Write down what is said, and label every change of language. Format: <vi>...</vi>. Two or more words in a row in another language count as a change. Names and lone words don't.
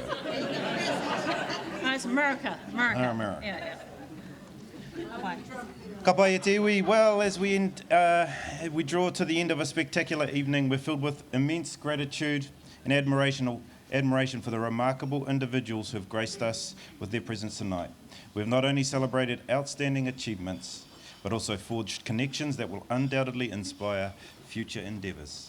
<en>No, it's America. America. America. Yeah. Why?</en> <mi>Ka pai e te iwi.</mi> <en>Well, as we draw to the end of a spectacular evening, we're filled with immense gratitude and admiration for the remarkable individuals who have graced us with their presence tonight. We've not only celebrated outstanding achievements, but also forged connections that will undoubtedly inspire future endeavours.</en>